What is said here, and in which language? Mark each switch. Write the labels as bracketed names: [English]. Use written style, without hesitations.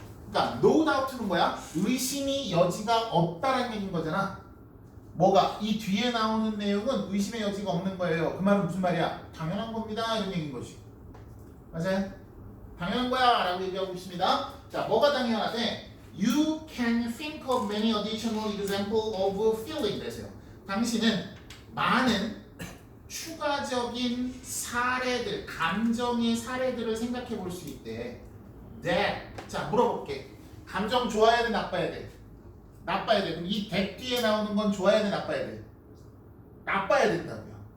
[Korean] 그러니까 [English] no doubt [Korean] 는 뭐야? 의심이 여지가 없다라는 얘기인 거잖아. 뭐가? 이 뒤에 나오는 내용은 의심의 여지가 없는 거예요. 그 말은 무슨 말이야? 당연한 겁니다. 이런 얘기인 거지. 맞아요? 당연한 거야 라고 얘기하고 있습니다. 자, 뭐가 당연하대? [English] You can think of many additional examples of feeling. [Korean] 그래서요. 당신은 많은 추가적인 사례들, 감정의 사례들을 생각해 볼 수 있대. That. 자, 물어볼게. 감정 좋아야 돼, 나빠야 돼? 나빠야 돼. 그럼 이 that 뒤에 나오는 건 좋아야 돼, 나빠야 돼? 나빠야 된다고요.